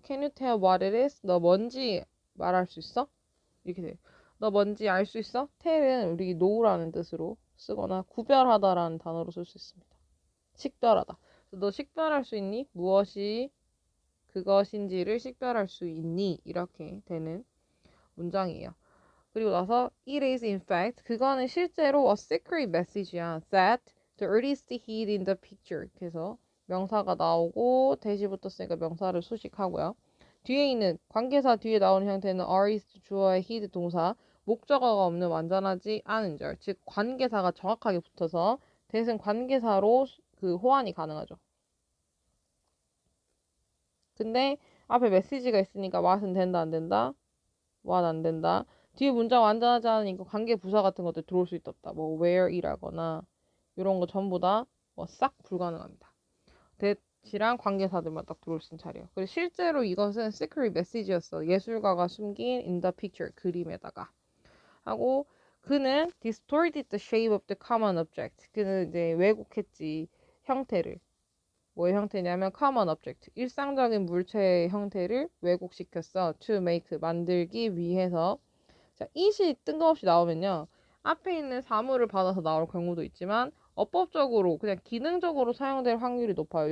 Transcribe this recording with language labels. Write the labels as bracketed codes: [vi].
[en] Can you tell what it is? [ko] 너 뭔지 말할 수 있어? 이렇게 돼요. 너 뭔지 알 수 있어? tell은 우리 know라는 뜻으로 쓰거나 구별하다라는 단어로 쓸 수 있습니다. 식별하다. 너 식별할 수 있니? 무엇이 그것인지를 식별할 수 있니? 이렇게 되는 문장이에요. [en] 그리고 나서 it is in fact [ko] 그거는 실제로 [en] a secret message야. that the artist hid in the picture. [ko] 그래서 명사가 나오고 대시 붙었으니까 명사를 수식하고요. 뒤에 있는 관계사 뒤에 나오는 형태는 artist 주어의 hid 동사 목적어가 없는 완전하지 않은 절. 즉 관계사가 정확하게 붙어서 대신 관계사로 그 호환이 가능하죠. 근데 앞에 메시지가 있으니까 what은 된다 안 된다? what 안 된다. 뒤에 문장 완전하지 않으니까 관계 부사 같은 것들 들어올 수 있다. 뭐 where이라거나 이런 거 전부 다 뭐 싹 불가능합니다. 대시랑 관계사들만 딱 들어올 수 있는 자리예요. 그리고 실제로 이것은 secret message였어. 예술가가 숨긴 [en] in the picture [ko] 그림에다가 하고 그는 [en] distorted the shape of the common object. [ko] 그는 이제 왜곡했지 형태를. 뭐의 형태냐면 common object, 일상적인 물체의 형태를 왜곡시켰어. to make, 만들기 위해서. 자, it이 뜬금없이 나오면요. 앞에 있는 사물을 받아서 나올 경우도 있지만 어법적으로 그냥 기능적으로 사용될 확률이 높아요.